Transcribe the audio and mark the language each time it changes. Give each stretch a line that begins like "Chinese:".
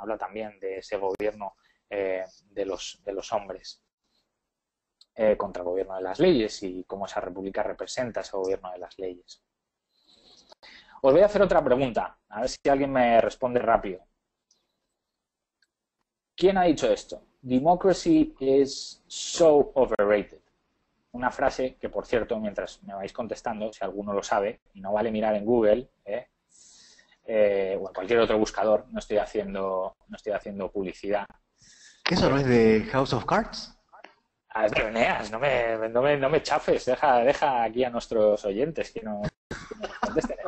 Spanish: Habla también de ese gobierno de los hombres contra el gobierno de las leyes y cómo esa república representa ese gobierno de las leyes. Os voy a hacer otra pregunta, a ver si alguien me responde rápido. ¿Quién ha dicho esto?
English: Democracy is so overrated.
Spanish: Una frase que, por cierto, mientras me vais contestando, si alguno lo sabe, y no vale mirar en Google o en cualquier otro buscador, no estoy haciendo publicidad. ¿Eso no es de House of Cards? A ver, Eneas, no me chafes, deja aquí a nuestros oyentes que nos contesten.